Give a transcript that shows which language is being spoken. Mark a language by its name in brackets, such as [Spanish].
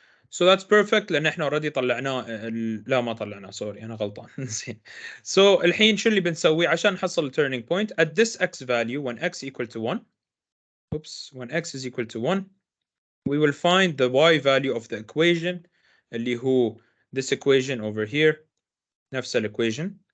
[English] So that's perfect [Arabic] لأن احنا [English] already طلعناه. [Arabic] لا ما طلعناه, sorry أنا غلطان. So الحين شو اللي بنسوي عشان نحصل turning point [English] at this x value when x equal to 1. When x is equal to 1, we will find the y value of the equation [Arabic] اللي هو [English] this equation over here. نفس equation.